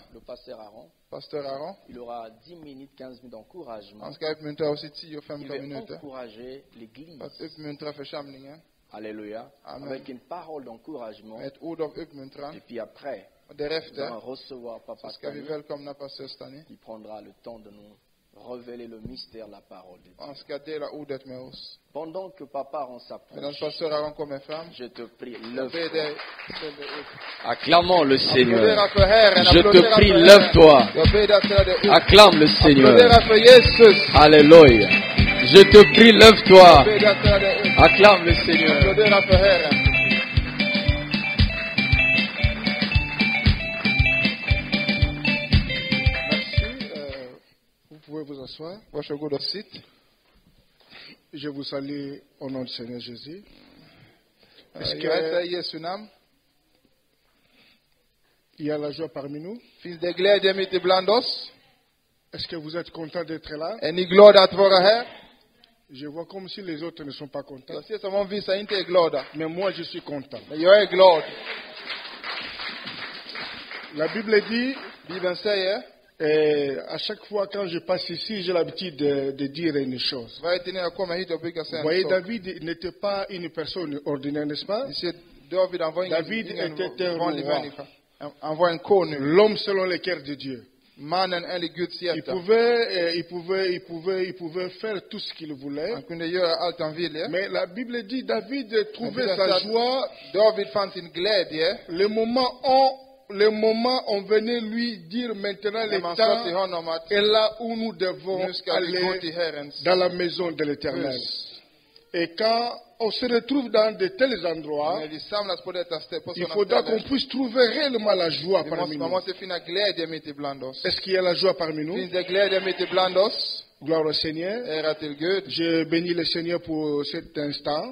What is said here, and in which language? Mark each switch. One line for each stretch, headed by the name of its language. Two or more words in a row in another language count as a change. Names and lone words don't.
French: le pasteur Aaron.
Swedish: pastor Aaron.
French: Il aura 10 minutes, 15 minutes d'encouragement.
Swedish: Han ska uppmuntra oss i Il 10-15
French: va
Swedish: minuter.
French: encourager l'église.
Swedish: För att uppmuntra församlingen.
French: Alléluia. Amen. Avec une parole d'encouragement.
Swedish: Med ett ord av uppmuntran.
French: Et puis après,
Swedish: Och
French: nous allons
Swedish: därefter
French: recevoir Papa
Swedish: så ska vi
French: Stani,
Swedish: välkomna pastor Stani.
French: qui prendra le temps de nous révéler le mystère de la parole de Dieu.
Swedish: Han ska dela ordet med oss.
French: Pendant que Papa Aaron
Swedish: Medan
French: s'approche,
Swedish: pastor Aaron kommer fram.
French: je te prie,
Swedish: Jag ber
French: lève-toi.
Swedish: dig, ställ dig upp.
French: Acclamons le Seigneur.
Swedish: Applådera för Herren.
French: Je te
Swedish: Applådera
French: prie,
Swedish: för
French: lève-toi.
Swedish: Herren. Jag ber dig att ställa dig upp.
French: Acclame le Seigneur.
Swedish: Applådera för Jesus.
French: Alléluia. Je te prie,
Swedish: Jag
French: lève-toi.
Swedish: ber dig att ställa dig upp.
French: Acclame le Seigneur.
Swedish: Applådera för Herren.
French: Merci. Vous pouvez vous asseoir.
Swedish: Varsågod och sitt.
French: Je vous salue au nom du Seigneur Jésus. Est-ce
Swedish: Jag hälsar i
French: qu'il
Swedish: Jesu namn.
French: y a la joie parmi nous?
Swedish: Finns det glädje mitt ibland oss?
French: Est-ce que vous êtes content d'être là?
Swedish: Är ni glada att vara här?
French: Je vois comme si les autres ne sont pas contents.
Swedish: Jag ser som om vissa inte är glada.
French: Mais moi, je suis content.
Swedish: Men jag är glad.
French: La Bible dit,
Swedish: Bibeln säger,
French: à chaque fois quand je passe ici, j'ai l'habitude de dire une chose.
Swedish: varje tid när jag kommer hit och brukar
French: Vous
Swedish: säga
French: voyez,
Swedish: en sak.
French: David n'était pas une personne ordinaire, n'est-ce pas?
Swedish: Ni ser, David han var
French: David
Swedish: ingen
French: était un
Swedish: vanlig
French: roi.
Swedish: människa. Han var en konung.
French: L'homme selon le cœur de Dieu.
Swedish: Mannen enligt Guds
French: Il
Swedish: hjärta.
French: pouvait faire tout ce qu'il voulait.
Swedish: Han kunde göra allt han ville.
French: Mais la Bible dit David
Swedish: Men
French: trouvait
Swedish: Bibeln
French: sa
Swedish: säger att
French: joie
Swedish: David fann sin glädje.
French: le moment on venait lui dire maintenant
Swedish: När
French: le
Swedish: man sa till
French: temps
Swedish: honom att
French: est là où nous devons
Swedish: nu ska vi gå
French: aller
Swedish: till Herrens
French: dans la maison de l'Éternel.
Swedish: hus.
French: Et quand on se retrouve dans de tels endroits, il faudra qu'on puisse trouver réellement la joie parmi nous. Est-ce qu'il y a la joie parmi nous? Gloire au Seigneur. Je bénis le Seigneur pour cet instant.